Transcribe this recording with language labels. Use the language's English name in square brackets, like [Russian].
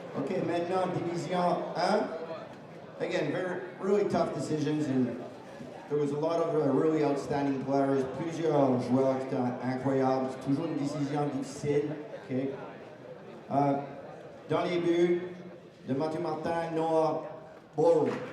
[French] et maintenant Division 1. [English] Again, really tough decisions, and there was a lot of really outstanding players. [French] Plusieurs joueurs qui étaient incroyables. C'est toujours une décision difficile. Okay. Dans les buts, de Mathieu Martin, Noah Bull.